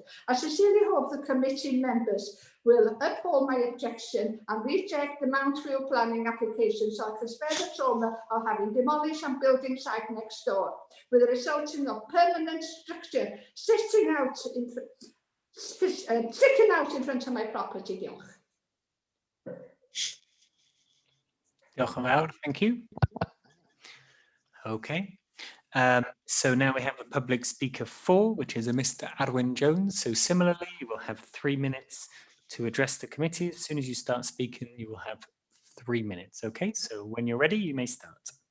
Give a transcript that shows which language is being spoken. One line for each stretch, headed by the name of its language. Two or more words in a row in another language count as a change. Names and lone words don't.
English: I sincerely hope the committee members will uphold my objection and reject the Mount View planning application so I can spare the trauma of having demolished and building site next door, with the resulting of permanent structure sticking out in front of my property.
Welsh: Diolch yn fawr,
English: thank you. Okay. So now we have a public speaker 4, which is a Mr. Arwyn Jones. So similarly, you will have 3 minutes to address the committee. As soon as you start speaking, you will have 3 minutes. Okay, so when you're ready, you may start.